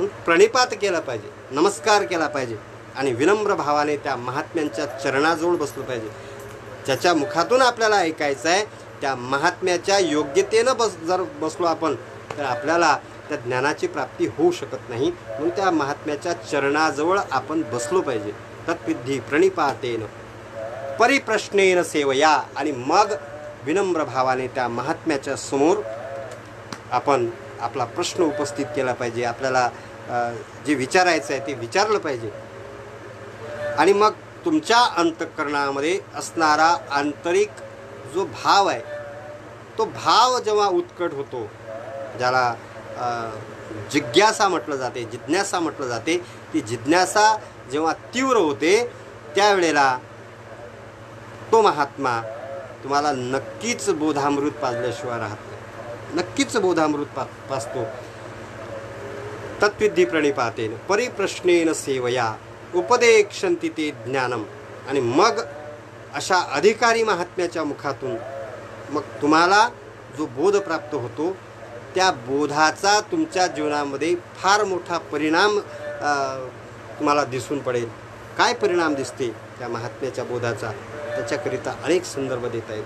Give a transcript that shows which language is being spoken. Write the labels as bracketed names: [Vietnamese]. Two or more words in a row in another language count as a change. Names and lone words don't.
[Marathi] म्हणून प्रणिपात केला पाहिजे, नमस्कार केला पाहिजे आणि विनम्र भावाने त्या महात्म्यांच्या चरणाजवळ बसलं पाहिजे. ज्याच्या मुखातून आपल्याला ऐकायचं आहे त्या महात्म्याच्या योग्यतेनं जर बसलो आपण तर आपल्याला त्या ज्ञानाची प्राप्ती होऊ शकत नाही. म्हणून त्या महात्म्याच्या चरणाजवळ आपण बसलो पाहिजे. [Sanskrit] तत्विधी प्रणिपातेन परिप्रश्नेन सेवया. [Marathi] आणि मग विनम्र भावाने त्या महात्म्याच्या समोर आपण आपला प्रश्न उपस्थित केला पाहिजे. आपल्याला जे विचारायचं आहे ते विचारलं पाहिजे. आणि मग तुमच्या अंतःकरणामध्ये असणारा आंतरिक जो भाव आहे तो भाव जेव्हा उत्कट होतो, ज्याला जिज्ञासा म्हटलं जाते, जिज्ञासा म्हटलं जाते, ती जिज्ञासा जेव्हा तीव्र होते त्यावेळेला तो महात्मा तुम्हाला नक्कीच बोधामृत पाजल्याशिवाय राहत नाही. नक्कीच बोधामृत पाजतो. [Sanskrit] तत्विधी प्रणिपातेन परिप्रश्नेन सेवया उपदेक्षन्ति ते ज्ञानम. [Marathi] आणि मग अशा अधिकारी महात्म्याच्या मुखातून मग तुम्हाला जो बोध प्राप्त होतो त्या बोधाचा तुमच्या जीवनामध्ये फार मोठा परिणाम तुम्हाला दिसून पडेल. काय परिणाम दिसते त्या महात्म्याच्या बोधाचा त्याच्याकरिता अनेक संदर्भ देता येतील.